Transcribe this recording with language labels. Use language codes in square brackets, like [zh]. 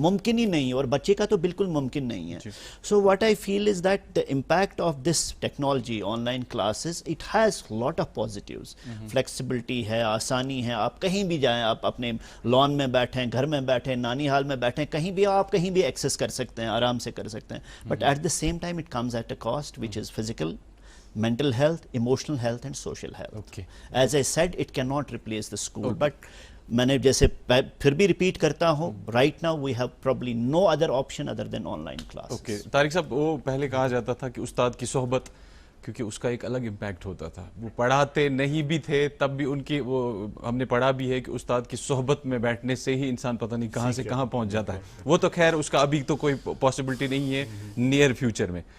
[ur] ممکن ہی نہیں ہے, اور بچے کا تو بالکل ممکن نہیں ہے. [en] So what I feel is that the impact of this technology online classes, it has lot of positives. [ur] Flexibility ہے, آسانی ہے, آپ کہیں بھی جائیں, آپ اپنے لان میں بیٹھیں, گھر میں بیٹھیں, نانی حال میں بیٹھیں, کہیں بھی آپ کہیں بھی ایکسیس کر سکتے ہیں, آرام سے کر سکتے ہیں. [en] But at the same time it comes at a cost, which is physical, mental health, emotional health and social health. Okay. As I said, it cannot replace the school. But [ur] میں نے جیسے پھر بھی ریپیٹ کرتا ہوں, [en] right now we have probably no other option other than online classes. Okay. [ur] Tariq صاحب, وہ پہلے کہا جاتا تھا کہ استاد کی صحبت, کیونکہ اس کا ایک الگ امپیکٹ ہوتا تھا. وہ پڑھاتے نہیں بھی تھے تب بھی ان کی, وہ ہم نے پڑھا بھی ہے کہ استاد کی صحبت میں بیٹھنے سے ہی انسان پتہ نہیں کہاں سے کہاں پہنچ جاتا ہے. وہ تو خیر اس کا ابھی تو کوئی پاسبلٹی نہیں ہے نیئر فیوچر میں.